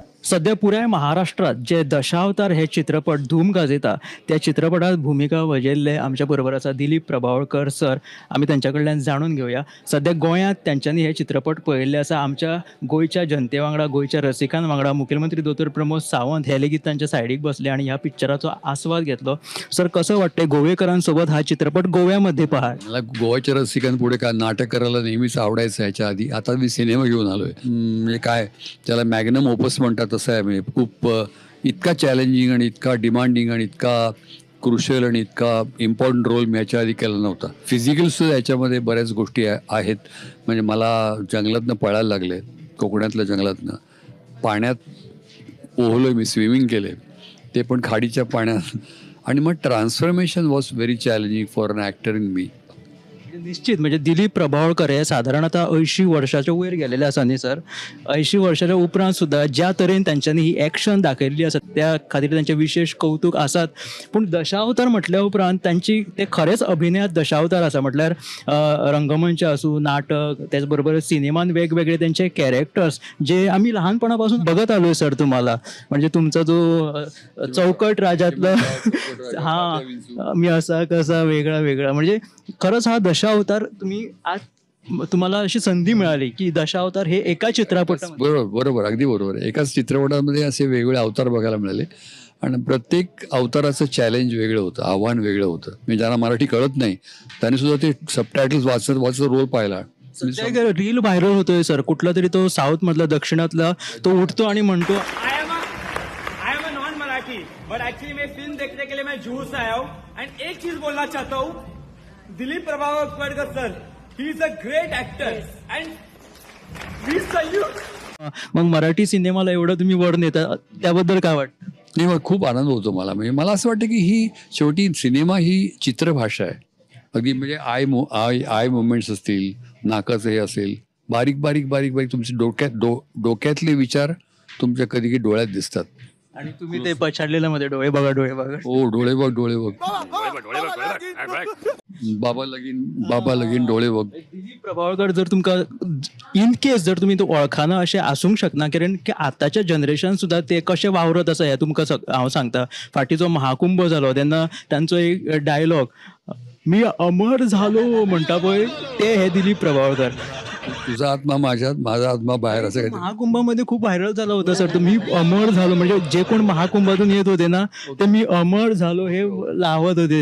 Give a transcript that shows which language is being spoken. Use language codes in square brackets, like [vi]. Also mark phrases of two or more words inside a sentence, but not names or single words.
[kok] सध्या पुऱ्या महाराष्ट्रात जे दशावतार हे चित्रपट धूम गाजयता त्या चित्रपटात भूमिका वजेल्ले आमच्या बरोबर आसा दिलीप प्रभावळकर सर. आमी त्यांच्याकडल्यान जाणून घेवया सध्या गोंयांत त्यांच्यांनी हे चित्रपट पळयल्ले आसा. आमच्या गोंयच्या जनते वांगडा गोंयच्या रसिकां वांगडा मुखेलमंत्री दोतोर प्रमोद सावंत हे लेगीत तांच्या सायडीक बसले आणि ह्या पिक्चराचो आस्वाद घेतलो. [mr] सर कसं वाटतंय गोवेकरांसोबत हा चित्रपट गोव्यामध्ये पहा. मला गोव्याच्या रसिकांपुढे का नाटक करायला नेहमीच आवडायचं. ह्याच्या आधी आता मी सिनेमा घेऊन आलोय. म्हणजे काय त्याला मॅग्नम ओपस म्हणतात तसं आहे. म्हणजे खूप इतका चॅलेंजिंग आणि इतका डिमांडिंग आणि इतका क्रुशियल आणि इतका इम्पॉर्टंट रोल मी याच्या आधी केला नव्हता. फिजिकलसुद्धा याच्यामध्ये बऱ्याच गोष्टी आहेत. म्हणजे मला जंगलातनं पळायला लागले, कोकणातल्या जंगलातनं पाण्यात पोहलोय मी, स्विमिंग केले ते पण खाडीच्या पाण्यात. आणि मग [en] transformation was very challenging for an actor in me. [kok] निश्चित म्हणजे दिलीप प्रभावळकर हे साधारण आता 80 वर्षाच्या वयर गेलेले आसा न्ही सर. 80 वर्षाच्या उपरांत सुद्धा ज्या तरेन तांच्यांनी ही एक्शन दाखयल्ली आसा त्या खातीर तांचे विशेष कौतुक आसात. पूण दशावतार म्हटल्या उपरांत तांची ते खरेंच अभिनयात दशावतार आसा. [mr] म्हटल्यार रंगमंच आसूं, नाटक, त्याच बरोबर सिनेमान वेगवेगळे त्यांचे कॅरेक्टर्स जे आम्ही लहानपणा पासून बघत आलोय सर. तुम्हाला म्हणजे तुमचा जो चौकट राजातला हा मी असा कसा वेगळा वेगळा म्हणजे खरंच हा दशावतार तुम्ही आज तुम्हाला अशी संधी मिळाली की दशावतार हे एका चित्रपटात. बरोबर बरोबर अगदी बरोबर. एकाच चित्रपटामध्ये असे वेगवेगळे अवतार बघायला मिळाले आणि प्रत्येक अवताराचं चॅलेंज वेगळं होतं, आव्हान वेगळं होतं. मी ज्यांना मराठी कळत नाही त्यांनी सुद्धा ते सबटायटल्स वाचत वाचत रोल पाहिला. रील व्हायरल होतोय सर. कुठला तरी तो साऊथ मधला दक्षिणातला तो उठतो आणि म्हणतो [en] I am non Marathi but actually [hi] मैं फिल्म देखने के लिए मैं जुहू से आया हूँ एंड एक चीज बोलना चाहता हूँ. [en] दिलीप प्रभावळकर सर, he is a great actor and we salute. [mr] मग मराठी सिनेमाला एवढं तुम्ही वर नेता त्याबद्दल काय वाटतं? नाही मग खूप आनंद होतो मला. म्हणजे मला असं वाटतं की ही शेवटी सिनेमा ही चित्रभाषा आहे. अगदी म्हणजे [en] eye movements [mr] असतील, नाकाचं हे असेल, बारीक बारीक बारीक बारीक तुमचे डोक्यातले विचार तुमच्या कधी कधी डोळ्यात दिसतात. आणि तुम्ही ते पछाडलेल्या मध्ये डोळे बघा डोळे बघा. हो डोळे बघ बाबा लगीन डोळे बघ. [kok] दिलीप प्रभावळकर जर तुमका [en] in case [kok] जर तुम्ही तो वळखाना असे आसूंक शकना कारण की आताच्या जनरेशन सुद्धा ते कसे वावरत आसा हे तुमकां हांव सांगता. फाटी जो महाकुंभ जालो तेन्ना तांचो एक डायलॉग [mr] मी अमर झालो [kok] म्हणटा पळय ते हे दिलीप प्रभावळकर. [mr] तुझा आत्मा माझ्यात, माझा आत्मा बाहेर, असं काही. महाकुंभामध्ये खूप व्हायरल झाला होता सर. तर मी अमर झालो म्हणजे जे कोण महाकुंभातून येत होते ना ते मी अमर झालो हे लावत होते.